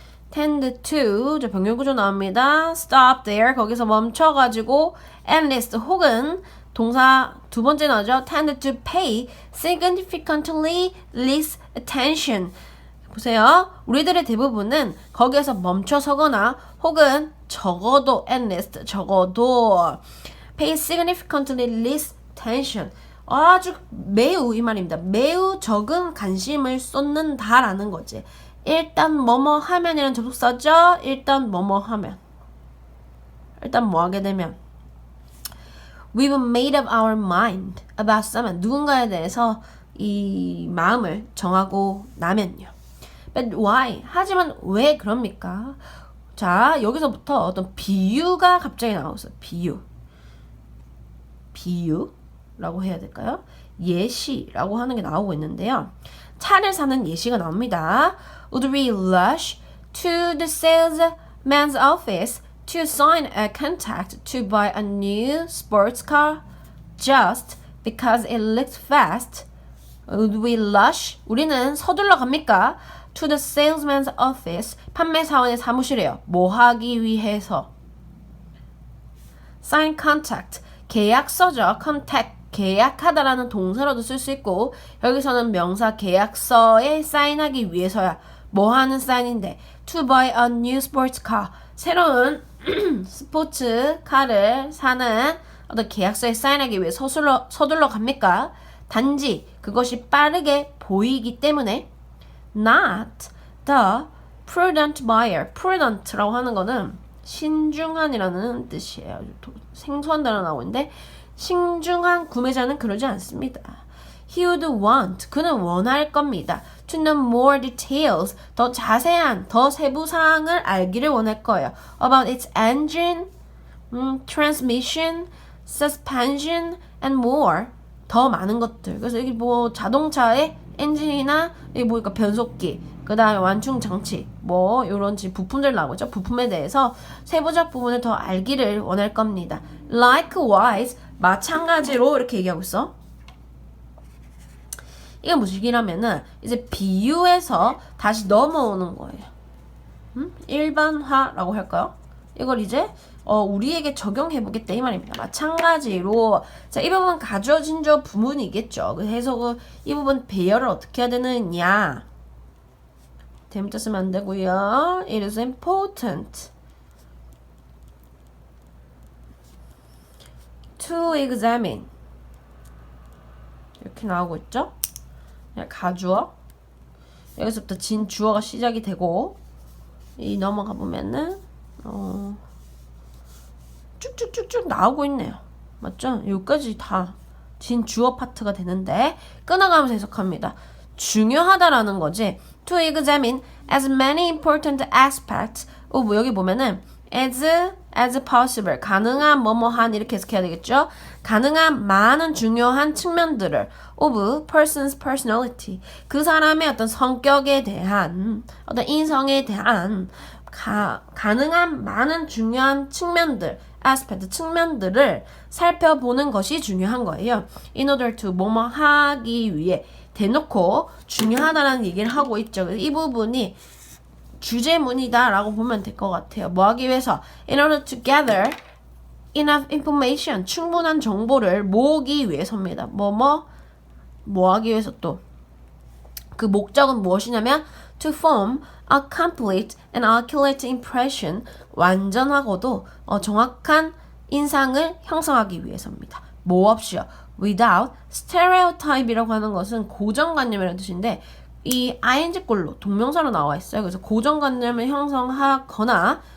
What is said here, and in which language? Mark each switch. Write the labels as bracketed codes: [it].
[en] tend to [ko] 저 병렬구조 나옵니다. [en] stop there [ko] 거기서 멈춰가지고 enlist 혹은 동사 두 번째 나오죠. [en] tend to pay significantly less attention. [ko] 보세요. 우리들의 대부분은 거기에서 멈춰서거나 혹은 적어도 enlist 적어도 [en] pay significantly less attention [ko] 아주 매우 이 말입니다. 매우 적은 관심을 쏟는다라는 거지. 일단 뭐뭐 하면이라는 접속사죠. 일단 뭐뭐 하면 일단 뭐 하게 되면 [en] We've made up our mind about someone [ko] 누군가에 대해서 이 마음을 정하고 나면요. [en] But why? [ko] 하지만 왜 그럽니까? 자 여기서부터 어떤 비유가 갑자기 나왔어요. 비유라고 해야 될까요? 예시라고 하는 게 나오고 있는데요. 차를 사는 예시가 나옵니다. [en] Would we rush to the salesman's office to sign a contract to buy a new sports car just because it looked fast? Would we rush? [ko] 우리는 서둘러 갑니까? [en] To the salesman's office. [ko] 판매사원의 사무실에요. 뭐 하기 위해서? [en] Sign contract. [ko] 계약서죠. contact. 계약하다라는 동사로도 쓸 수 있고 여기서는 명사 계약서에 사인하기 위해서야. 뭐 하는 사인인데 [en] to buy a new sports car [ko] 새로운 스포츠 카를 사는 어떤 계약서에 사인하기 위해 서둘러 갑니까? 단지 그것이 빠르게 보이기 때문에 [en] not the prudent buyer [ko] prudent라고 하는 거는 신중한이라는 뜻이에요. 생소한 단어 나오는데 신중한 구매자는 그러지 않습니다. [en] He would want, [ko] 그는 원할 겁니다. [en] To know more details, [ko] 더 자세한, 더 세부 사항을 알기를 원할 거예요. [en] About its engine, transmission, suspension, and more. [ko] 더 많은 것들. 그래서 여기 뭐 자동차의 엔진이나 여기 보니까 변속기, 그 다음에 완충 장치, 뭐 이런 부품들 나오죠. 부품에 대해서 세부적 부분을 더 알기를 원할 겁니다. [en] Likewise, [ko] 마찬가지로 이렇게 얘기하고 있어. 이게 무식이라면은 이제 비유에서 다시 넘어오는 거예요. 일반화라고 할까요? 이걸 이제 우리에게 적용해보겠다 이 말입니다. 마찬가지로 자, 이 부분 가져진 저 부분이겠죠. 그래서 이 부분 배열을 어떻게 해야 되느냐. 대문자 쓰면 안 되고요. [en] It is important to examine [ko] 이렇게 나오고 있죠. 가주어 여기서부터 진 주어가 시작이 되고 이 넘어가 보면은 쭉쭉쭉쭉 나오고 있네요. 맞죠? 여기까지 다 진 주어 파트가 되는데 끊어가면서 해석합니다. 중요하다라는 거지. [en] To examine as many important aspects of [ko] 여기 보면은 [en] as possible [ko] 가능한 뭐뭐한 이렇게 해석해야 되겠죠. 가능한 많은 중요한 측면들을 [en] of person's personality [ko] 그 사람의 어떤 성격에 대한 어떤 인성에 대한 가능한 많은 중요한 측면들 aspect 측면들을 살펴보는 것이 중요한 거예요. [en] In order to [ko] 뭐뭐 하기 위해 대놓고 중요하다라는 얘기를 하고 있죠. 이 부분이 주제문이다 라고 보면 될 것 같아요. 뭐 하기 위해서? [en] In order to gather enough information [ko] 충분한 정보를 모으기 위해서입니다. 뭐 하기 위해서 또 그 목적은 무엇이냐면 [en] to form a complete and accurate impression [ko] 완전하고도 정확한 인상을 형성하기 위해서입니다. 뭐 없이요? [en] Without stereotype [ko] 이라고 하는 것은 고정관념이라는 뜻인데 이 ing꼴로 동명사로 나와 있어요. 그래서 고정관념을 형성하거나